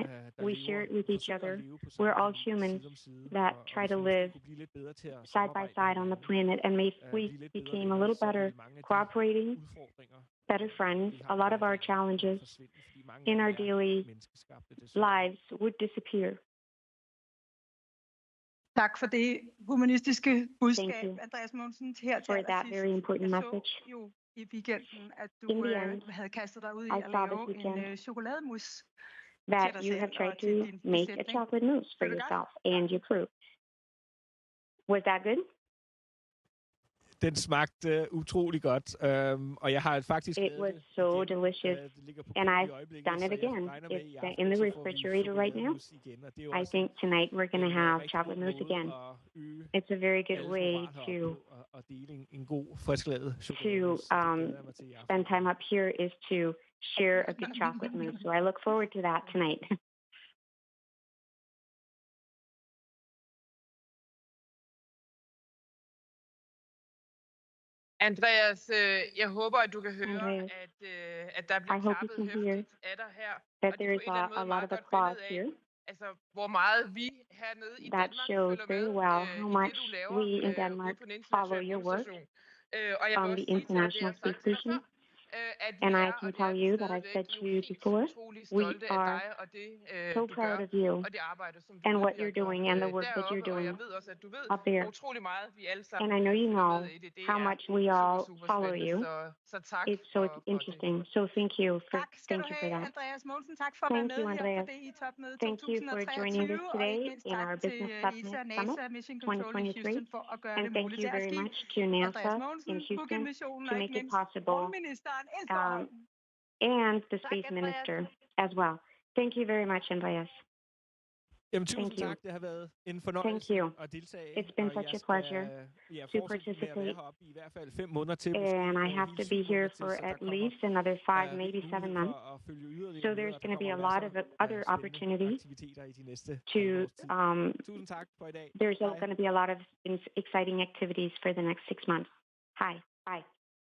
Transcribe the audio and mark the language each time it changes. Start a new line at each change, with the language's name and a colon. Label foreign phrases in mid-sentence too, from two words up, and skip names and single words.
English: We share it with each other. We're all humans that try to live side by side on the planet. And if we became a little better cooperating, better friends, a lot of our challenges in our daily lives would disappear.
Danish: Tak for det humanistiske budskab, Andreas Mogensen, her til allersidst. Jeg så jo i weekenden, at du havde kastet dig ud i at lave en chokolademus
English: that you have tried to make a chocolate mousse for yourself and your crew. Was that good?
Danish: Den smagte utrolig godt, og jeg har faktisk...
English: It was so delicious, and I've done it again. It's in the refrigerator right now. I think tonight we're going to have chocolate mousse again. It's a very good way to spend time up here is to share a good chocolate mousse. So I look forward to that tonight.
Danish: Andreas, jeg håber, at du kan høre, at der bliver klappet høfligt af dig her.
English: That there is a lot of applause here.
Danish: Altså, hvor meget vi hernede i
English: That
Danish: Danmark
English: shows very well how much
Danish: det, du laver,
English: we in Denmark follow your work on the International Space Station. And I can tell you that I've said to you before, we are so proud of you and what you're doing and the work that you're doing up there. And I know you know how much we all follow you. It's interesting. So thank you for that.
Danish: Andreas Mogensen. Tak for at
English: Thank
Danish: være
English: you,
Danish: med her
English: Andreas.
Danish: på DI-topmødet
English: Thank you for joining us
Danish: 2023, og
English: today
Danish: ikke mindst
English: in
Danish: tak
English: our
Danish: til
English: Business
Danish: ESA,
English: Summit
Danish: NASA Mission Control i
English: 2023.
Danish: Houston for at gøre
English: And
Danish: det
English: thank
Danish: muligt.
English: you
Danish: Det er
English: very
Danish: skidt.
English: much to
Danish: Andreas
English: NASA
Danish: Mogensen,
English: in Houston
Danish: Booking-missionen
English: to
Danish: og
English: make
Danish: ikke
English: it
Danish: mindst
English: possible,
Danish: rumministeren Esbjerg.
English: and the
Danish: Tak,
English: Space
Danish: Andreas.
English: Minister as well. Thank you very much, Andreas.
Danish: Jamen, tusind
English: Thank you.
Danish: tak. Det har været en fornøjelse at deltage.
English: It's been such a pleasure to participate.
Danish: I hvert fald 5 måneder til.
English: And I have to be here for at least another 5, maybe 7 months. So there's going to be a lot of other opportunities to, there's going to be a lot of exciting activities for the next 6 months. Hi. Bye.